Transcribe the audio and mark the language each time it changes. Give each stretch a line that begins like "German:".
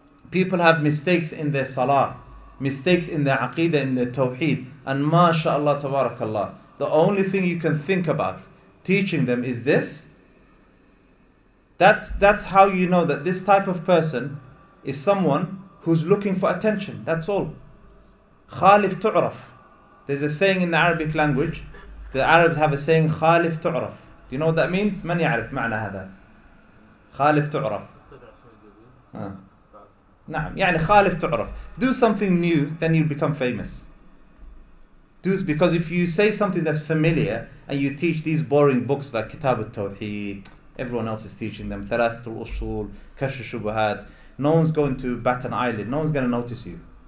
English: People have mistakes in their salah, mistakes in their aqidah, in their tawheed, and mashallah, tabarakallah, the only thing you can think about teaching them is this. That's how you know that this type of person is someone who's looking for attention. That's all.
Arabic: Khalif tu'raf.
English: There's a saying in the Arabic language. The Arabs have a saying,
Arabic: Khalif tu'raf.
English: Do you know what that means?
Arabic: من يعرف معنى هذا؟ خالف تعرف. نعم, خالف تعرف.
English: Do something new, then you'll become famous. Because if you say something that's familiar and you teach these boring books like Kitab al-Tawheed, everyone else is teaching them, ثلاثة الأصول, كشف الشبهات, no one's going to bat an eyelid, no one's going to notice you.